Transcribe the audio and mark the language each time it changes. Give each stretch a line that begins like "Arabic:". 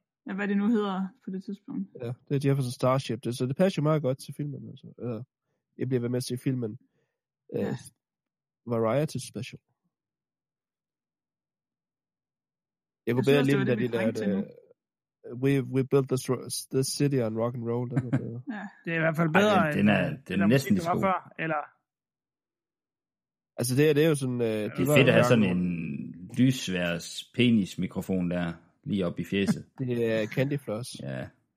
Danish: Ja, hvad det nu hedder på det tidspunkt. Ja, det er Jefferson Starship. Det, så det passer jo meget godt til filmen. Altså. Jeg bliver ved med at se filmen. Variety Special. Jeg kunne bedre lide, at de lærte...
English: We built this city on rock and roll.
Danish: Ja. Det er i hvert fald bedre. Den er næsten lige så god. Eller... Altså det er jo sådan... Det er fedt at have sådan en lysværs penismikrofon der, lige op i fjeset. Det er candy floss. Ja.